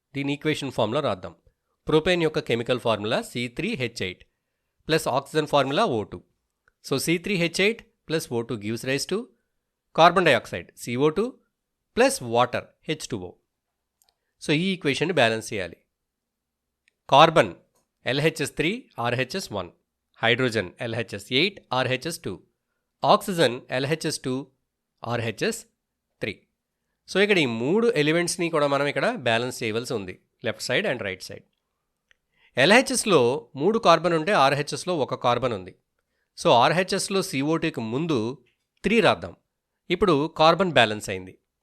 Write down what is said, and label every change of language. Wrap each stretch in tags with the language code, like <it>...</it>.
<te>దీని equation formula రాద్దాం. Propane యొక్క chemical formula C3H8 plus oxygen formula O2.</te> <en>So C3H8 plus O2 gives rise to carbon dioxide CO2 plus water H2O.</en> <te>So ఈ ఈక్వేషన్ని balance చేయాలి.</te> <en>Carbon LHS3 RHS1, hydrogen LHS8 RHS2, oxygen LHS2 RHS3.</en> <te>So ఇక్కడ ఈ 3 ఎలిమెంట్స్ని కూడా మనం ఇక్కడ balance చేయవలసి ఉంది, left side and right side. LHSలో 3 carbon ఉంటే RHSలో 1 కార్బన్ ఉంది. సో RHSలో CO2కి ముందు 3 రాద్దాం. ఇప్పుడు కార్బన్ బ్యాలెన్స్ అయింది.</te>